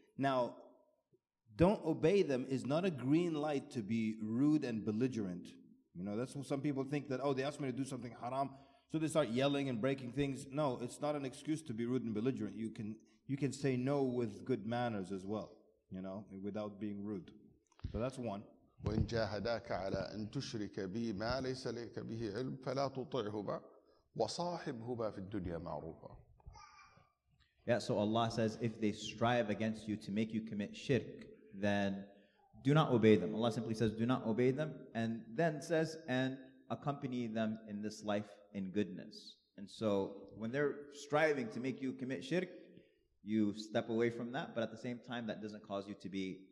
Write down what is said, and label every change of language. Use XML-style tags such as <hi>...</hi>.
<en>Now, don't obey them is not a green light to be rude and belligerent. That's what some people think that, they asked me to do something haram, so they start yelling and breaking things. No, it's not an excuse to be rude and belligerent. You can say no with good manners as well, without being rude. So that's one.</en> <ar>وإن جاهداك على أن تشرك بي ما ليس لك به علم فلا تطعهما وصاحبهما في الدنيا معروفا.</ar> <en>Yeah, so Allah says, if they strive against you to make you commit shirk, then do not obey them. Allah simply says, do not obey them, and then says, and accompany them in this life in goodness. And so when they're striving to make you commit shirk, you step away from that, but at the same time, that doesn't cause you to be</en>